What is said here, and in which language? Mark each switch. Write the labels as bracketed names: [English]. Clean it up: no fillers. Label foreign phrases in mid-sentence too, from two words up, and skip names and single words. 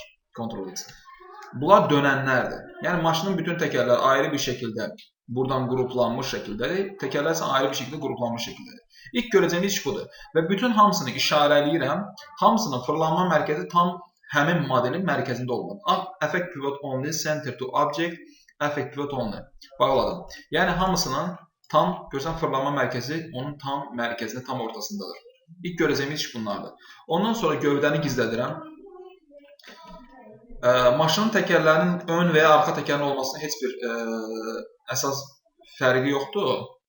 [Azerbaijani] Kontrol etsin. Bunlar dönənlərdir. Yəni, maşının bütün təkərlər ayrı bir şəkildə buradan qruplanmış şəkildədir. Təkərlər isə ayrı bir şəkildə qruplanmış şəkildədir. İlk görəcəyimiz iş budur. Və bütün hamısını işarələyirəm. Hamısının fırlanma mərkəzi tam həmin modelin mərkəzində olmalıdır. [English] Affect pivot only, center to object, affect pivot only. [Azerbaijani] Bağladım. Yəni, hamısının tam, görsən, fırlanma mərkəzi onun tam mərkəzində, tam ortasındadır. İlk görəcəyimiz iş bunlardır. Ondan sonra gövdəni gizlədirəm. Maşının təkərlərinin ön və ya arxa təkərin olmasının heç bir əsas fərqi yoxdur.